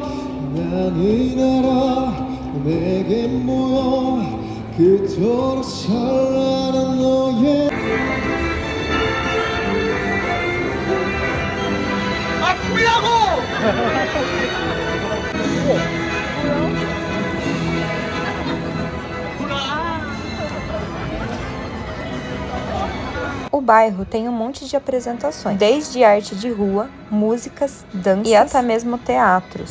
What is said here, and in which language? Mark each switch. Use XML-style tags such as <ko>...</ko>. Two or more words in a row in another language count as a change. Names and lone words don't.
<ko>나는 알아 내게 모여 그토록 찬란한 너의 아 뭐라고!</ko> <pt>O bairro tem um monte de apresentações, desde arte de rua, músicas, danças e até mesmo teatros.</pt>